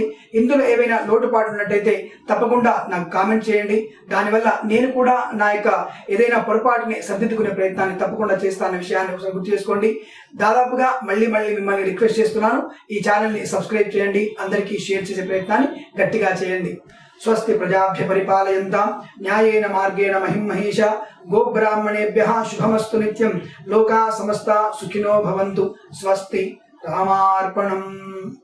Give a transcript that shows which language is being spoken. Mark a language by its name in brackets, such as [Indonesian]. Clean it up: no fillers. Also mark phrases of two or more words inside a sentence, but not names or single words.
[Telugu] ఇందులో ఏవైనా లోటుపాటు ఉన్నట్టయితే తప్పకుండా నాకు కామెంట్ చేయండి. దానివల్ల నేను కూడా నా యొక్క ఏదైనా పొరపాటుని సరిదిద్దుకునే ప్రయత్నాన్ని తప్పకుండా చేస్తానన్న విషయాన్ని ఒకసారి గుర్తు చేసుకోండి. దాదాపుగా మళ్ళీ మిమ్మల్ని రిక్వెస్ట్ చేస్తున్నాను, ఈ ఛానల్ని సబ్స్క్రైబ్ చేయండి, అందరికీ షేర్ చేసే ప్రయత్నాన్ని గట్టిగా చేయండి. [Sanskrit] స్వస్తి ప్రజాభ్య పరిపాలయంతాం న్యాయేన మార్గేణ మహిం మహేష గోబ్రాహ్మణేభ్యః శుభమస్తు నిత్యం. లోకా సమస్త సుఖినో భవంతు. స్వస్తి. రామార్పణం.